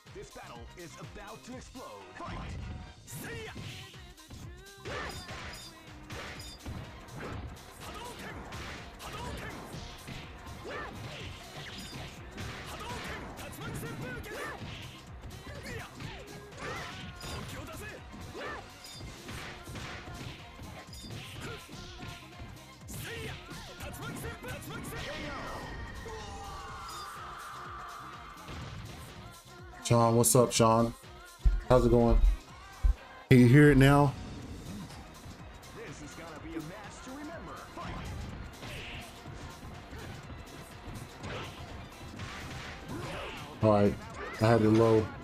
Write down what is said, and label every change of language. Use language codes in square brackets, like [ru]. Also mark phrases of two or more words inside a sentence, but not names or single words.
[en] battle is about to explode. Fight! See ya! Hadouken! Hadouken! Hadouken! Tatsumaki Senpuken! Yeah! Honkyo dase! See ya! Tatsumaki Senpuken! Tatsumaki Senpuken! Sean, what's up, Sean? How's it going? Can you hear it now? This is gonna be a match to remember. Fight! All right, I had it low.